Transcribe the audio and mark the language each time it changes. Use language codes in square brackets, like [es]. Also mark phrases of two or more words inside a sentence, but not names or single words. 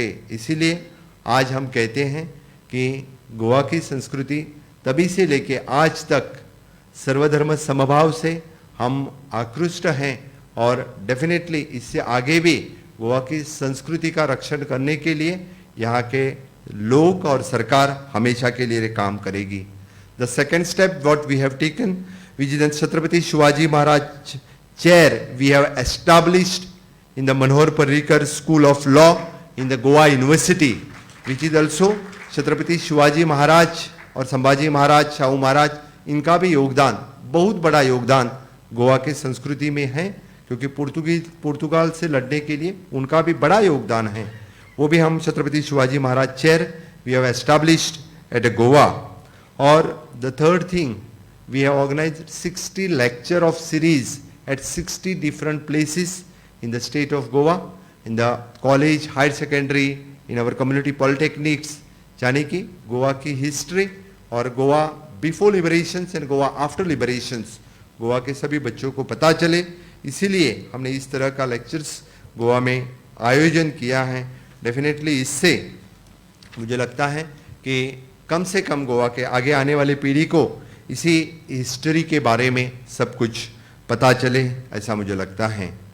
[hi] इसीलिए आज हम कहते हैं कि गोवा की संस्कृति तभी से लेके आज तक सर्वधर्म समभाव से हम आकृष्ट हैं और डेफिनेटली इससे आगे भी गोवा की संस्कृति का रक्षण करने के लिए यहाँ के लोग और सरकार हमेशा के लिए काम करेगी। [en] The second step what we have taken, which is Chhatrapati Shivaji Maharaj chair we have established in the Manohar Parrikar School of Law in the Goa University, which is also Chhatrapati Shivaji Maharaj [hi] और संभाजी महाराज, शाहू महाराज, इनका भी योगदान, बहुत बड़ा योगदान गोवा के संस्कृति में है, क्योंकि पुर्तगाल से लड़ने के लिए उनका भी बड़ा योगदान है। वो भी हम [en] Chhatrapati Shivaji Maharaj chair we have established at Goa. और the third thing, we have organized 60 lecture of series at 60 different places in the state of Goa, in the college, higher secondary, in our community polytechnics, [hi] यानी कि गोवा की हिस्ट्री और [en] Goa before liberations and Goa after liberations [hi] गोवा के सभी बच्चों को पता चले, इसीलिए हमने इस तरह का लेक्चर्स गोवा में आयोजन किया है। डेफिनेटली इससे मुझे लगता है कि कम से कम गोवा के आगे आने वाली पीढ़ी को इसी हिस्ट्री के बारे में सब कुछ पता चले, ऐसा मुझे लगता है।